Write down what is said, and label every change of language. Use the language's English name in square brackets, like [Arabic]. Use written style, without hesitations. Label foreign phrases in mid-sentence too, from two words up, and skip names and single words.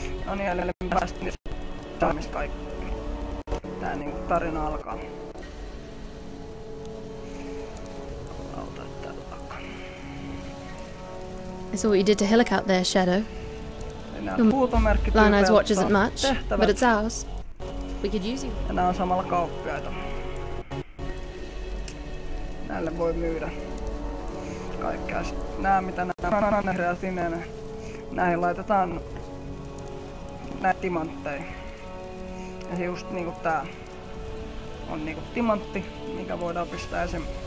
[Finnish] No niin, eli me päästiin saamista kaikki. Tää niinku tarina alkaa. Auta tällä takaa. [English] I saw what you did to Hillock out there, Shadow. Lion Eye's watch isn't much, but it's ours. We could use you. [Finnish] Ja nää on samalla kauppiaita. Näille voi myydä kaikkea. Sitten nää mitä nää on vihreä sininen. Näihin laitetaan näitä timantteja. Ja just niinku tää on niinku timantti, mikä voidaan pistää esim.